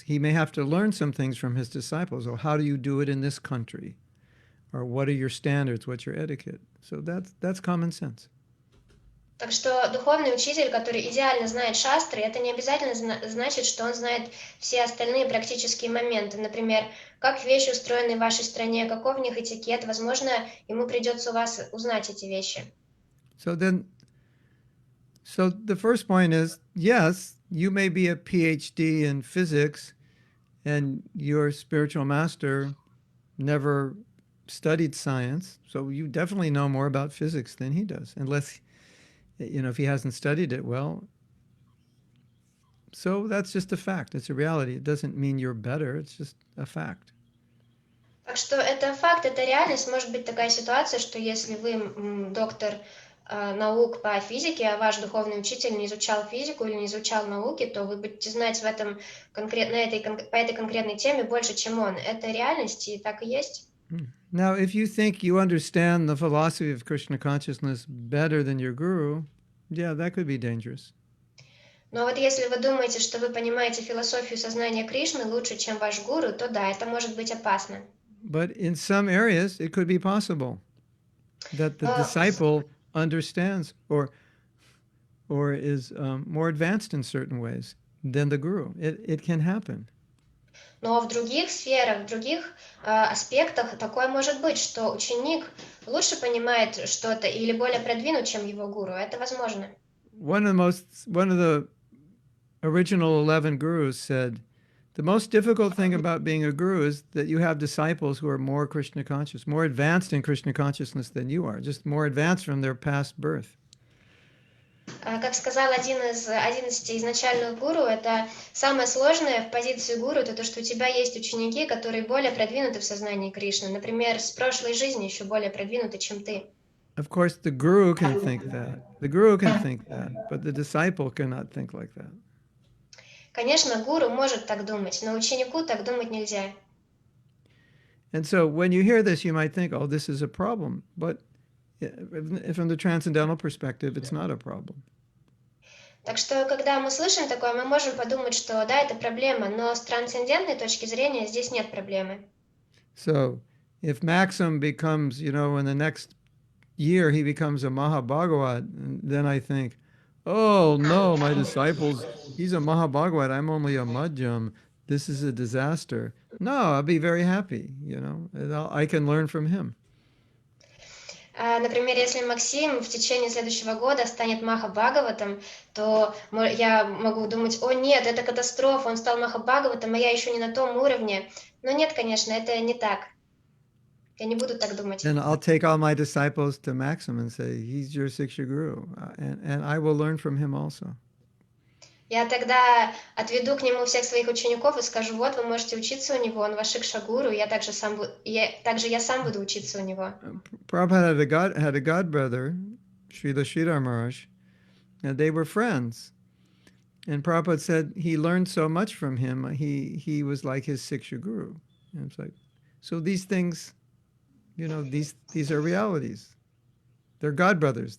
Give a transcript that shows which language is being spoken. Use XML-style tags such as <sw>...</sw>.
<en>He may have to learn some things from his disciples. Or how do you do it in this country? Or what are your standards? What's your etiquette? So that's common sense.</en> <ru>Так что духовный учитель, который идеально знает шастры, это не обязательно значит, что он знает все остальные практические моменты. Например, как вещи устроены в вашей стране, каков в них этикет. Возможно, ему придется у вас узнать эти вещи.</ru> <en>So the first point is, yes, you may be a PhD in physics and your spiritual master never studied science, so you definitely know more about physics than he does, unless, if he hasn't studied it well. So that's just a fact. It's a reality. It doesn't mean you're better. It's just a fact.</en> <ru>Так что это факт, это реальность. Может быть такая ситуация, что если вы доктор наук по физике, а ваш духовный учитель не изучал физику или не изучал науки, то вы будете знать по этой конкретной теме больше, чем он. Это реальность, и так и есть.</ru> <en>Now, if you think you understand the philosophy of Krishna consciousness better than your guru, yeah, that could be dangerous.</en> <ru>Но вот если вы думаете, что вы понимаете философию сознания Кришны лучше, чем ваш гуру, то да, это может быть опасно.</ru> <en>But in some areas, it could be possible that the disciple understands or is more advanced in certain ways than the guru. It can happen.</en> <ru>Но в других сферах, в других аспектах такое может быть, что ученик лучше понимает что-то или более продвинут, чем его гуру. Это возможно.</ru> <en>One of the original 11 gurus said, the most difficult thing about being a guru is that you have disciples who are more Krishna conscious, more advanced in Krishna consciousness than you are, just more advanced from their past birth.</en> <ru>Как сказал один из 11 изначальных гуру, это самое сложное в позиции гуру, это то, что у тебя есть ученики, которые более продвинуты в сознании Кришны. Например, с прошлой жизни еще более продвинуты, чем ты.</ru> <en>Of course, the guru can think that. The guru can think that, but the disciple cannot think like that.</en> <ru>Конечно, гуру может так думать, но ученику так думать нельзя.</ru> <en>And so when you hear this, you might think, oh, this is a problem. But from the transcendental perspective, it's not a problem.</en> <ru>Так что, когда мы слышим такое, мы можем подумать, что да, это проблема, но с трансцендентной точки зрения здесь нет проблемы.</ru> <en>So if Maxim becomes, in the next year, he becomes a Mahabhagavat, then I think, oh, no, my disciples, he's a Mahabhagavat, I'm only a Madhyam. This is a disaster. No, I'll be very happy, and I can learn from him.</en> <ru>Например, если Максим в течение следующего года станет Махабхагаватом, то я могу думать, о нет, это катастрофа, он стал Махабхагаватом, а я еще не на том уровне. Но нет, конечно, это не так. Я не буду так думать.</ru> <en>And I'll take all my disciples to Maxim and say, he's your Siksha Guru, and I will learn from him also.</en> <ru>Я тогда отведу к нему всех своих учеников и скажу, вот, вы можете учиться у него, он ваш Шикша-гуру, также я сам буду учиться у него.</ru> <en>Prabhupada had a god brother, Srila Sridhar Maharaj, and they were friends. And Prabhupada said he learned so much from him, he was like his Siksha Guru. And it's like, so these things, these are realities. They're god brothers.</en>